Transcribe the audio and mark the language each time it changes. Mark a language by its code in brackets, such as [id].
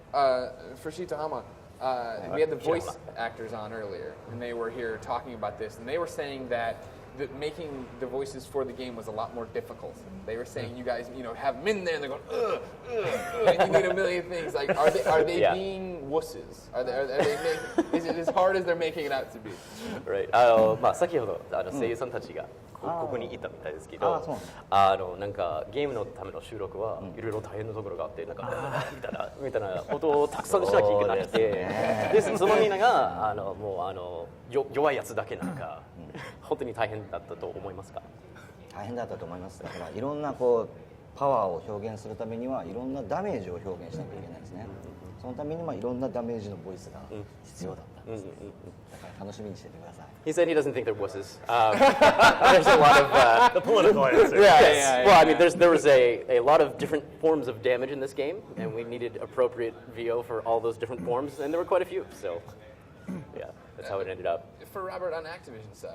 [en] For Shitahama, we had the voice actors on earlier, and they were here talking about this, and they were saying that making the voices for the game was a lot more difficult. They were saying you guys, have them in there, and they're going, and you need a million things. Like, are they Yeah. being wusses? Are they is it as hard as they're making it out to be? Right. [ja] 先ほど声優さんたちがここにいたみたいですけど、なんかゲームのための収録はいろいろ大変なところがあって、なんかみたいなことをたくさんしなきゃいけなくて、でそのみんながもう弱いやつだけなんか本当に大変だったと思いますか？大変だったと思います。だからいろんなパワーを表現するためにはいろんなダメージを表現しなきゃいけないですね。そのためにいろんなダメージのボイスが必要だったんです。だから楽しみにしててください。 [en] He said he doesn't think they're wusses. There's a lot of The political answer. yeah. Well, I mean, there was a lot of different forms of damage in this game, and we needed appropriate VO for all those different forms, and there were quite a few. So, yeah, that's how it ended up. For Robert, on Activision's side,